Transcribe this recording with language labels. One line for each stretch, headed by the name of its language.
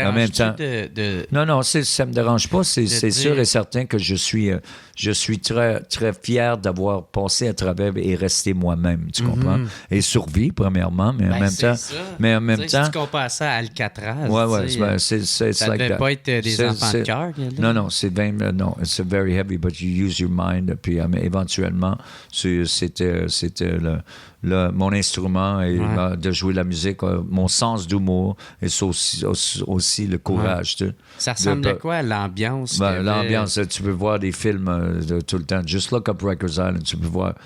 French: en même temps, non, ça me dérange pas. C'est sûr et certain que je suis très très fier d'avoir passé à travers et resté moi-même. Tu comprends? Et survie premièrement, mais en même temps, si tu compares ça à Alcatraz, ça devait pas être des enfants de cœur. Non, c'est
English: it's very heavy, but you use your mind.
French: Puis éventuellement, c'était mon instrument et de jouer la musique, mon sens d'humour et c'est aussi le courage. Tu sais, ça ressemble à quoi l'ambiance? L'ambiance, tu peux voir des films tout le temps.
English: Just look up Rikers Island,
French: tu peux voir.